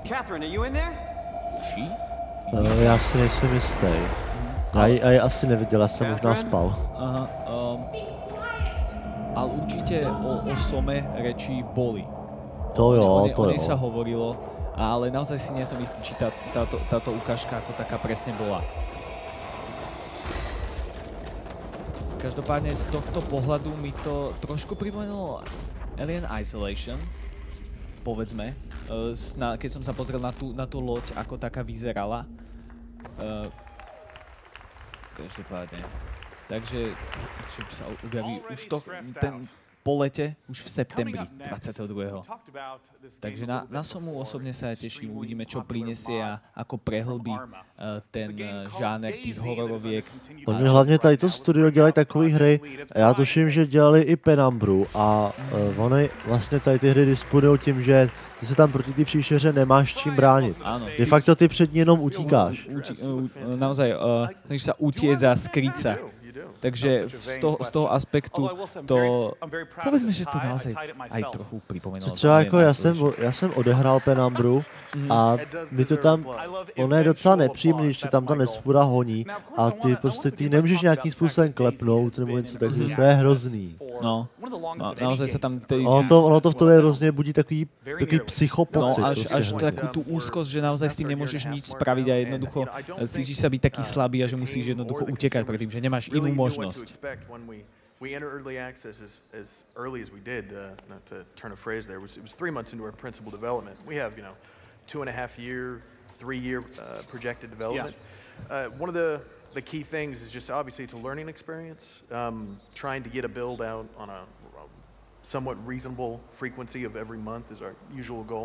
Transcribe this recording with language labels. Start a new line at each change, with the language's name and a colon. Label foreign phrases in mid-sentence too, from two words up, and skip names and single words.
English: Catherine, are you in there?
Slovak: Či?
Czech: Já si nejsem jistý. Já ji asi neviděl, já jsem možná spal.
Slovak: Aha, ale určite o Some reči boli.
Czech: To jo,
Slovak: o nej sa hovorilo, ale naozaj si nie som istý, či táto ukážka ako taká presne bola. Každopádne z tohto pohľadu mi to trošku pripomenulo Alien Isolation, povedzme, keď som sa pozrel na tú loď, ako taká vyzerala. Každopádne. Takže sa objaví už po lete, už v septembri 22. Takže na Somu osobne sa teším, uvidíme, čo prinesie a ako prehlbí ten žáner tých hororoviek.
Czech: Oni hlavně tady to studio dělají takové hry, já tuším, že dělali i Penumbru a oni vlastně tady ty hry disponují tím, že ty se tam proti ty příšeře nemáš čím bránit. De facto ty před ní jenom utíkáš.
Slovak: Naozaj, snažíš sa utiecť a skryť sa. Takže z toho aspektu to, povedzme, že to naozaj aj trochu pripomenulo.
Czech: Třeba jako já jsem odehrál Penumbru a mi to tam, ono je docela nepříjemný, když tě tam ta nesfura honí a ty prostě ty nemůžeš nějakým způsobem klepnout nebo něco takového, to je hrozný.
Slovak: No, naozaj sa tam...
Czech: Ono to v tobě hrozně budí takový psychopocit. No,
Slovak: až takú tú úzkosť, že naozaj s tým nemôžeš nič spraviť a jednoducho cítiš sa byť taký slabý a že musíš jednoducho utekať pred tým, že nemáš inú možnosť.
English: We entered early access as early as we did, not to turn a phrase there, it was 3 months into our principal development. We have, 2.5-year, 3-year projected development. One of the key things is just obviously it's a learning experience, trying to get a build out on a somewhat reasonable frequency of every month is our usual goal.